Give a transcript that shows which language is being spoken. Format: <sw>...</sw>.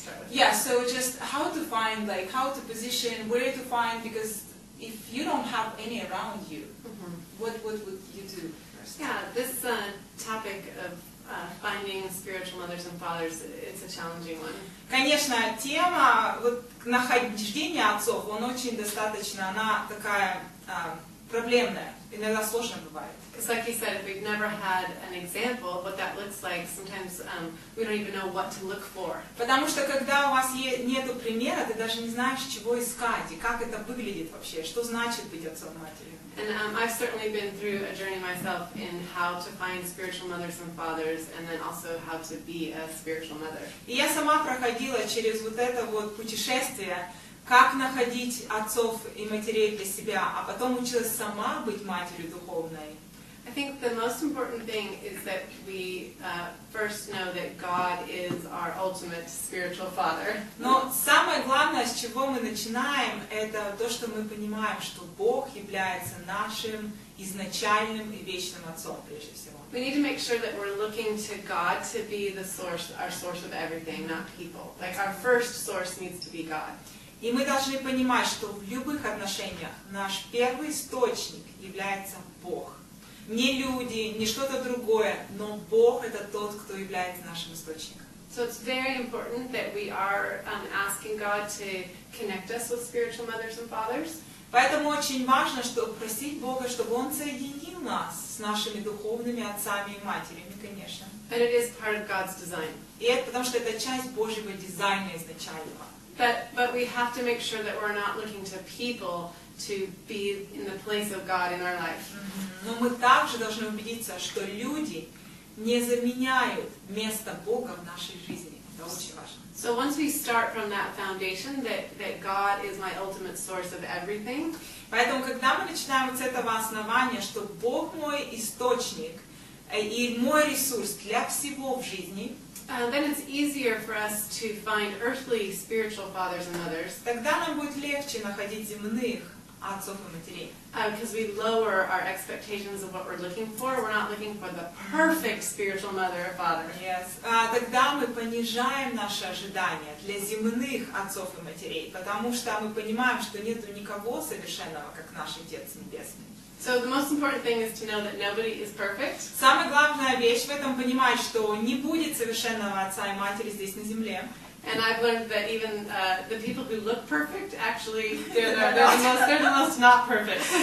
<en>Yeah, so just how to find, how to position, where to find, because if you don't have any around you, what would you do first? Yeah, this topic of finding spiritual mothers and fathers, it's a challenging one.</en> <ru>Конечно, тема нахождения отцов, она такая проблемная, иногда сложно бывает.</ru> <en>Because like you said, if we've never had an example of what that looks like, sometimes we don't even know what to look for.</en> <ru>Потому что когда у вас нету примера, ты даже не знаешь, чего искать и как это выглядит вообще, что значит быть отцом и матерью.</ru> <en>And I've certainly been through a journey myself in how to find spiritual mothers and fathers, and then also how to be a spiritual mother.</en> <ru>И я сама проходила через это путешествие, как находить отцов и матерей для себя, а потом училась сама быть матерью духовной.</ru> <en>I think the most important thing is that we first know that God is our ultimate spiritual father.</en> <ru>Но самое главное, с чего мы начинаем, это то, что мы понимаем, что Бог является нашим изначальным и вечным отцом, прежде всего.</ru> <en>We need to make sure that we're looking to God to be the source, our source of everything, not people. Like our first source needs to be God.</en> <ru>И мы должны понимать, что в любых отношениях наш первый источник является Бог. Не люди, не что-то другое, но Бог — это тот, кто является нашим источником.</ru> <en>So it's very important that we are asking God to connect us with spiritual mothers and fathers.</en> <ru>Поэтому очень важно, просить Бога, чтобы Он соединил нас с нашими духовными отцами и матерями, конечно.</ru> <en>And it is part of God's design.</en> <ru>И это потому, что это часть Божьего дизайна изначального.</ru> <en>But we have to make sure that we're not looking to people to be in the place of God in our life.</en> <ru>Но мы также должны убедиться, что люди не заменяют место Бога в нашей жизни. Это очень важно.</ru> <en>So once we start from that foundation that God is my ultimate source of everything.</en> <ru>Поэтому, когда мы начинаем с этого основания, что Бог мой источник и мой ресурс для всего в жизни,</ru> <en>then it's easier for us to find earthly spiritual fathers and mothers.</en> <ru>Тогда нам будет легче находить земных отцов и матерей.</ru> <en>Because we lower our expectations of what we're looking for. We're not looking for the perfect spiritual mother or father. Yes.</en> <ru>Тогда мы понижаем наши ожидания для земных отцов и матерей, потому что мы понимаем, что нет никого совершенного, как наш Отец Небесный.</ru> <en>So the most important thing is to know that nobody is perfect.</en> <ru>Самая главная вещь в этом понимать, что не будет совершенного отца и матери здесь на земле.</ru> <en>And I've learned that even the people who look perfect, actually, they're the most not perfect.</en>